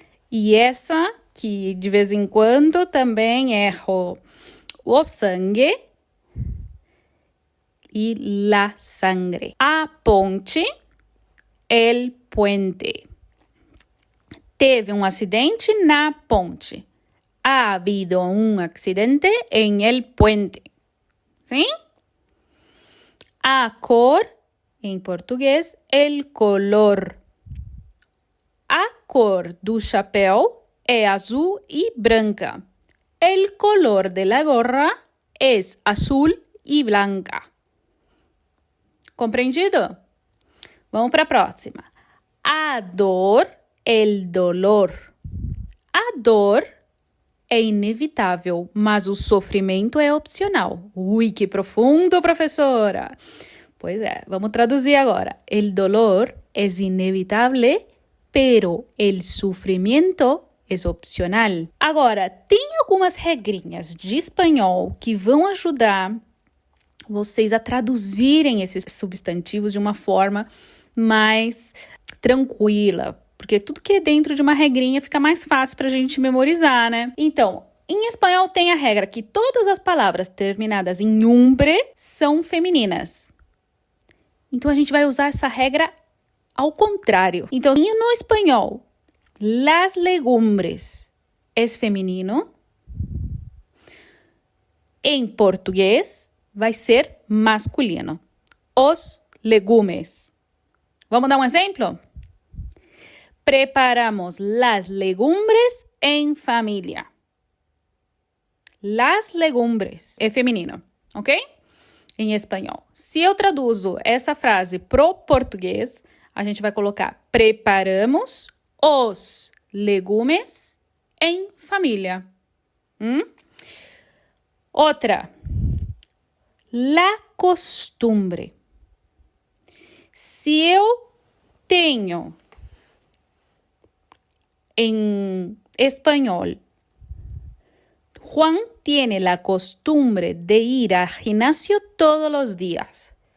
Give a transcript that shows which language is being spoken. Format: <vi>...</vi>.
<pt>E essa, que de vez em quando também erro, o sangue e la sangre. A ponte, el puente. Teve um acidente na ponte.</pt> <es>Ha habido un accidente en el puente. ¿Sí?</es> <pt>A cor, em português, el color. A cor do chapéu é azul e branca.</pt> <es>El color de la gorra es azul y blanca.</es> <pt>Compreendido? Vamos para a próxima. A dor, el dolor. A dor é inevitável, mas o sofrimento é opcional. Ui, que profundo, professora! Pois é, vamos traduzir agora.</pt> <es>El dolor es inevitable, pero el sufrimiento é opcional.</es> <pt>Agora, tem algumas regrinhas de espanhol que vão ajudar vocês a traduzirem esses substantivos de uma forma mais tranquila, porque tudo que é dentro de uma regrinha fica mais fácil para a gente memorizar, né? Então, em espanhol tem a regra que todas as palavras terminadas em umbre são femininas. Então, a gente vai usar essa regra ao contrário. Então, no espanhol, las legumbres es feminino. Em português, vai ser masculino. Os legumes. Vamos dar um exemplo?</pt> <es>Preparamos las legumbres en familia.</es> <pt>Las legumbres é feminino, ok? Em espanhol. Se eu traduzo essa frase pro português, a gente vai colocar preparamos os legumes em família. Outra.</pt> <es>La costumbre.</es> <pt>Se eu tenho em espanhol,</pt> <es>Juan tiene la costumbre de ir al gimnasio todos los días.</es>